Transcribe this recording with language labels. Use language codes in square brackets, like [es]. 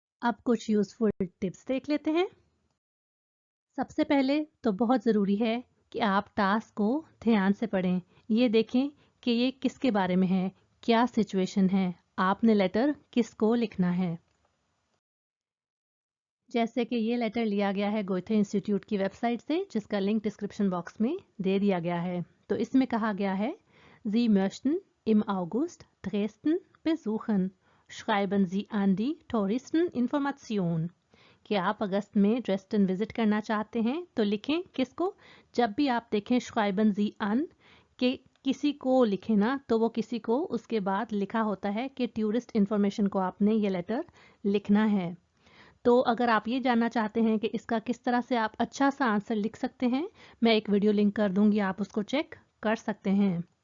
[hi] अब कुछ useful tips देख लेते हैं। सबसे पहले तो बहुत ज़रूरी है कि आप टास्क को ध्यान से पढ़ें। ये देखें कि ये किसके बारे में है, क्या सिचुएशन है, आपने लेटर किसको लिखना है। जैसे कि ये लेटर लिया गया है गोएथे इंस्टीट्यूट की वेबसाइट से, जिसका लिंक डिस्क्रिप्शन बॉक्स में दे दिया गया है। [de] तो इसमें कहा गया है, Sie möchten im August Dresden besuchen. Schreiben Sie an die Touristeninformation. [hi] कि आप अगस्त में ड्रेस्टन विजिट करना चाहते हैं तो लिखें किसको। जब भी आप देखें [de] श्राइबन जी अन [hi] के किसी को लिखे ना, तो वो किसी को उसके बाद लिखा होता है कि टूरिस्ट इंफॉर्मेशन को आपने ये लेटर लिखना है। तो अगर आप ये जानना चाहते हैं कि इसका किस तरह से आप अच्छा सा आंसर लिख सकते हैं, मैं एक वीडियो लिंक कर दूंगी, आप उसको चेक कर सकते हैं।